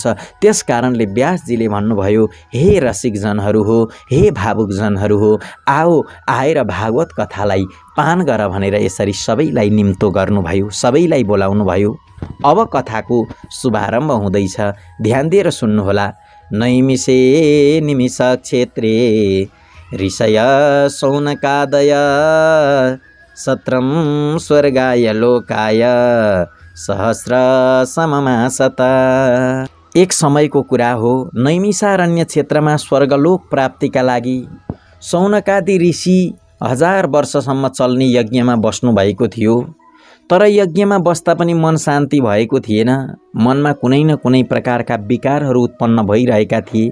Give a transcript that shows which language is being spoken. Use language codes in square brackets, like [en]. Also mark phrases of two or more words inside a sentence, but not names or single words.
[ne] त्यस कारणले व्यासजीले भन्नुभयो, हे रसिकजनहरू हो, हे भावुकजनहरू हो, आओ, आएर भागवत कथालाई पान गर भनेर यसरी सबैलाई निम्तो गर्नुभयो, सबैलाई बोलाउनु भयो। अब कथाको शुभारम्भ हुँदैछ, ध्यान दिएर सुन्नुहोला। [sa] नैमिषे निमिष क्षेत्रे ऋषय शौनकादय सत्रम स्वर्गाय लोकाय सहस्र सममासत। [ne] एक समयको कुरा हो, नैमिषारण्य क्षेत्रमा स्वर्गलोक प्राप्तिका लागि शौनकादि ऋषि 1000 वर्षसम्म चल्ने यज्ञमा बस्नु भएको थियो। तर यज्ञमा बस्दा पनि मन शान्ति भएको थिएन। मनमा कुनै न कुनै प्रकारका विकारहरू उत्पन्न भइरहेका थिए।